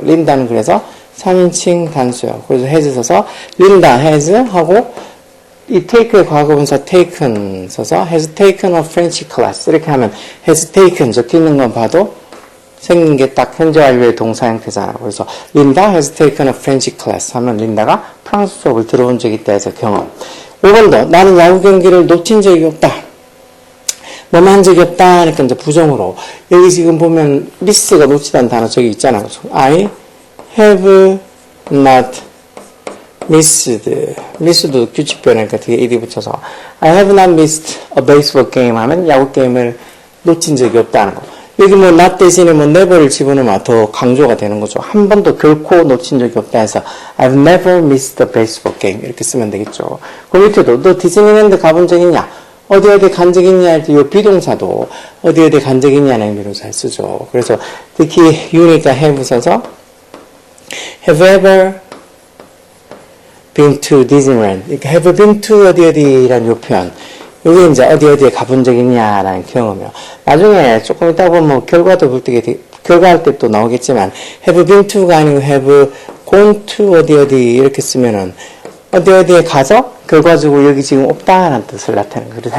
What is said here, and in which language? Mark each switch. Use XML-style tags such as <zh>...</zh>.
<ko>린다는 그래서 3인칭 단수예요. 그래서 has 써서 린다 has 하고 이 take의 과거분사 taken 써서</ko> <en>has taken a French class</en> <ko>이렇게 하면 has taken 적혀있는 건 봐도 생긴 게 딱 현재 완료의 동사 형태잖아. 그래서 린다</ko> <en>has taken a French class</en> <ko>하면 린다가 프랑스 수업을 들어본 적이 있다 해서 경험. 5번도 나는 야구 경기를 놓친 적이 없다. 뭐만 한 적이 없다 하니까 이제 부정으로 여기 지금 보면 miss가 놓치다는 단어 저기 있잖아. I have not miss도 규칙표니까 뒤에 ed 붙여서</ko> <en>I have not missed a baseball game</en> <ko>하면 야구 게임을 놓친 적이 없다는 거. 여기 뭐 not 대신에 뭐 never를 집어넣으면 더 강조가 되는 거죠. 한 번도 결코 놓친 적이 없다 해서</ko> <en>I've never missed a baseball game</en> <ko>이렇게 쓰면 되겠죠. 그 밑에도 너 디즈니랜드 가본 적 있냐? 어디 간 적 있냐 할 때 이 비동사도 어디 간 적 있냐는 의미로 잘 쓰죠. 그래서 특히 you니까 have 써서</ko> <en>Have you ever been to Disneyland?</en> <ko>이렇게 have you been to 어디라는 요 표현. 여기 이제 어디에 가본 적 있냐라는 경험이요. 나중에 조금 이따 보면 뭐 결과도 볼 때, 결과할 때 또 나오겠지만, have been to가 아니고 have gone to 어디 이렇게 쓰면은, 어디에 가서 결과적으로 여기 지금 없다라는 뜻을 나타내는 거예요.</ko>